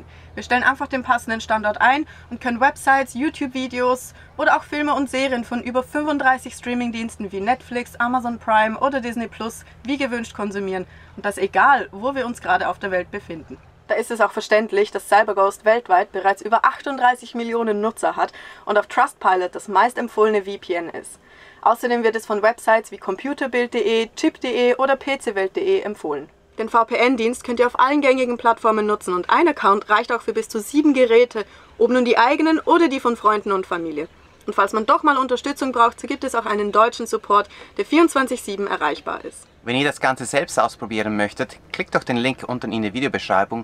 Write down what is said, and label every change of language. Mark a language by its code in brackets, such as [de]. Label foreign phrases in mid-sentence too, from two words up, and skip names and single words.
[de] Wir stellen einfach den passenden Standort ein und können Websites, YouTube-Videos oder auch Filme und Serien von über 35 Streamingdiensten wie Netflix, Amazon Prime oder Disney Plus wie gewünscht konsumieren. Und das egal, wo wir uns gerade auf der Welt befinden. Da ist es auch verständlich, dass CyberGhost weltweit bereits über 38 Millionen Nutzer hat und auf Trustpilot das meistempfohlene VPN ist. Außerdem wird es von Websites wie computerbild.de, chip.de oder pcwelt.de empfohlen. Den VPN-Dienst könnt ihr auf allen gängigen Plattformen nutzen und ein Account reicht auch für bis zu 7 Geräte, ob nun die eigenen oder die von Freunden und Familie. Und falls man doch mal Unterstützung braucht, so gibt es auch einen deutschen Support, der 24/7 erreichbar ist. Wenn ihr das Ganze selbst ausprobieren möchtet, klickt doch den Link unten in der Videobeschreibung.